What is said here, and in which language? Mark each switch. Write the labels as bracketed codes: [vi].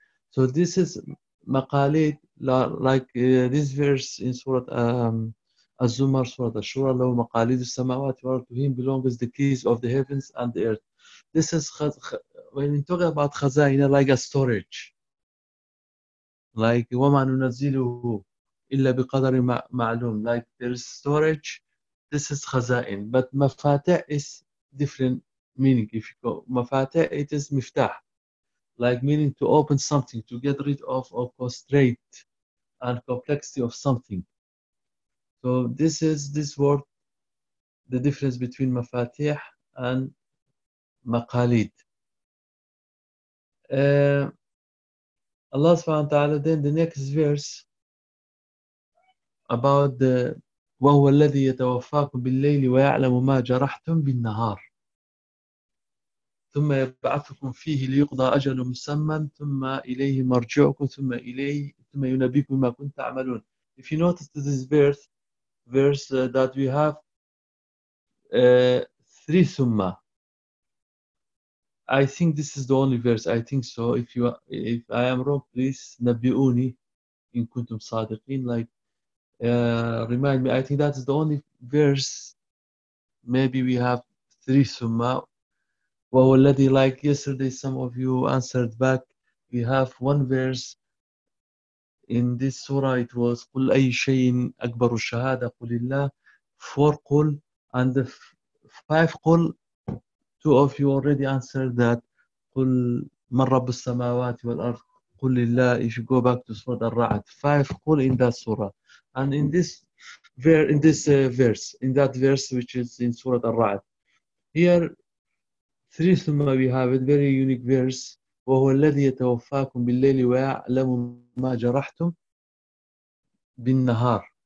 [en] So this is maqalid, like this verse in Surah Az-Zumar, Surah Ash-Shura, [ar] لَوْ مَقَالِدُ السَّمَاوَاتِ وَالْأَرْضِ, [en] to him belongs the keys of the heavens and the earth. This is, when you talk about khazaina, like a storage. [ar] Like, وَمَا نُنَزِّلُهُ إِلَّا بِقَدَرِ مَعْلُومٍ. [en] Like, there is storage. This is khazain. But mafatih is different meaning. If you go, mafatih, it is miftah. Like, meaning to open something, to get rid of or constraint and complexity of something. So this is this word, the difference between mafatih and maqalid. [ar] Allah subhanahu wa ta'ala, [en] then the next verse about the [ar] وهو الذي يتوفاكم بالليل ويعلم ما جرحتم بالنهار ثم يبعثكم فيه ليقضى أجل مسمى ثم إليه مرجعكم ثم ينبئكم بما كنتم تعملون. [en] If you notice this verse that we have three summa. I think this is the only verse. I think so. If I am wrong, please nabiuni in kuntum sadiqin. Like, remind me. I think that is the only verse. Maybe we have three summa. Well, already, like yesterday, some of you answered back. We have one verse. In this surah, it was [ar] قُلْ أَيْ شَيْءٍ أَكْبَرُ الشَّهَادَ قُلِ اللَّهِ, [en] four قُلْ, and the five قُلْ, two of you already answered that [ar] قُلْ مَنْ رَبُّ السَّمَاوَاتِ وَالْأَرْضِ قُلِ اللَّهِ. [en] If you go back to Surah Al-Ra'd, five قُلْ in that surah, and in that verse which is in Surah Al-Ra'd, here three summa we have, a very unique verse. [ar] وَهُوَ الَّذِي يَتَوَفَّاكُمْ بِاللَّيْلِ وَيَعْلَمُ مَا جَرَحْتُمْ بِالنَّهَارِ.